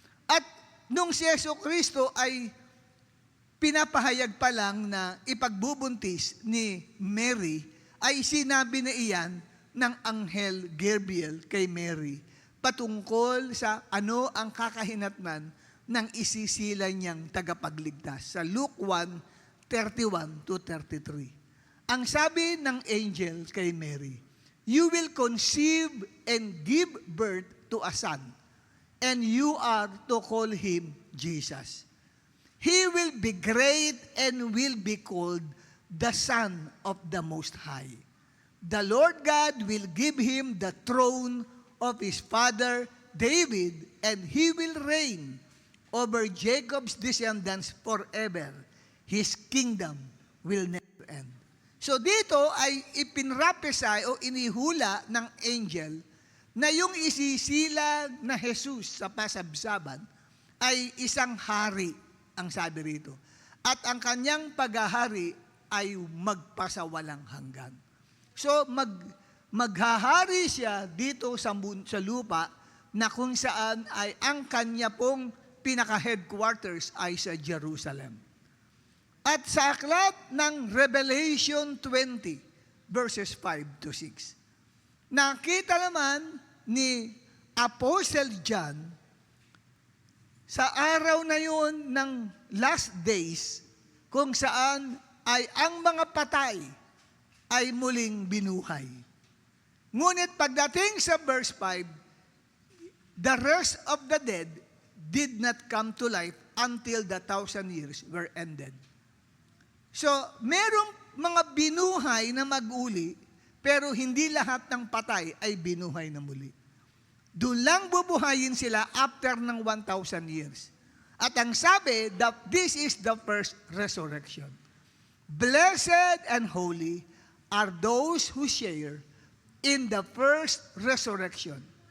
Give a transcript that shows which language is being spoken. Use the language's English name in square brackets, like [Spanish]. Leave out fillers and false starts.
[Filipino] At nung si Yesu Kristo ay pinapahayag pa lang na ipagbubuntis ni Mary, ay sinabi na iyan ng Anghel Gabriel kay Mary patungkol sa ano ang kakahinatnan ng isisila niyang tagapagligtas. Sa Luke 1:31-33. Ang sabi ng angel kay Mary, [English] "You will conceive and give birth to a son, and you are to call him Jesus. He will be great and will be called the Son of the Most High. The Lord God will give him the throne of his father David, and he will reign over Jacob's descendants forever. His kingdom will never end." [Filipino] So dito ay ipinrapesay o inihula ng angel na yung isisilang na Jesus sa pasabsaban ay isang hari, ang sabi rito. At ang kanyang paghahari ay magpasawalang hanggan. So maghahari siya dito sa lupa na kung saan ay ang kanya pong pinaka-headquarters ay sa Jerusalem. At sa aklat ng Revelation 20, verses 5-6, nakita naman ni Apostle John sa araw na yun ng last days kung saan ay ang mga patay ay muling binuhay. Ngunit pagdating sa verse 5, [English] the rest of the dead did not come to life until the 1,000 years were ended. [Filipino] So, merong mga binuhay na mag-uli, pero hindi lahat ng patay ay binuhay na muli. Doon lang bubuhayin sila after ng 1,000 years. At ang sabi, [English] that this is the first resurrection. Blessed and holy are those who share in the first resurrection.